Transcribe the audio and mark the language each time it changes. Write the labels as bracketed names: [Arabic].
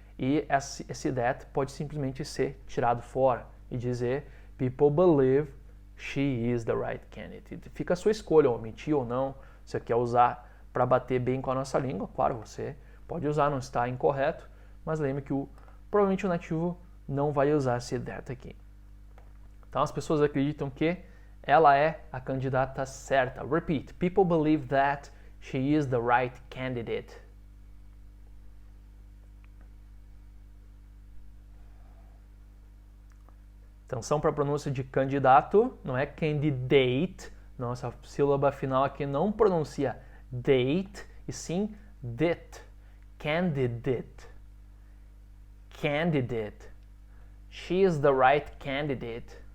[Portuguese] E esse that pode simplesmente ser tirado fora e dizer [English] people believe she is the right candidate. [Portuguese] Fica a sua escolha, omitir ou não, se você quer usar para bater bem com a nossa língua. Claro, você pode usar, não está incorreto, mas lembre que provavelmente o nativo não vai usar esse that aqui. Então as pessoas acreditam que ela é a candidata certa. [English] Repeat. People believe that she is the right candidate. [Portuguese] Atenção para a pronúncia de candidato, não é candidate. Nossa sílaba final aqui não pronuncia date, e sim dit. [English] Candidate. Candidate. She is the right candidate.